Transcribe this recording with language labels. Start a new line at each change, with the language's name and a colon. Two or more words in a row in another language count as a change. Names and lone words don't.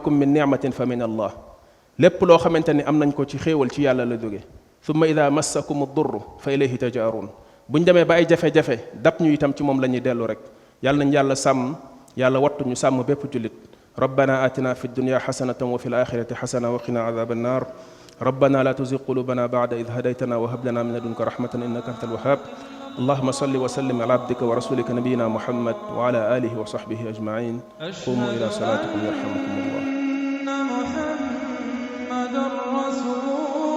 Arabic: بكم من نعمة فمن الله
Wolof: lépp loo xamante ni am nañ ko ci xéewal ci yàlla la jóge
Arabic: ثم إذا مسكم الضر ف إليه تجأرون
Wolof: buñ demee ba ay jafe-jafe dab ñu itam ci moom la ñuy dellu rek yàlla nañ yàlla sàmm yàlla wattu ñu sàmm bépp jullit
Arabic: ربنا آتنا في الدنيا حسنة وفي الآخرة حسنة وقنا عذاب النار ربنا لا تزغ قلوبنا بعد إذ هديتنا وهب لنا من لدنك رحمة إنك أنت الوهاب اللهم صل وسلم على عبدك ورسولك نبينا محمد وعلى آله وصحبه أجمعين قوموا إلى صلاتكم يرحمكم الله محمد رسول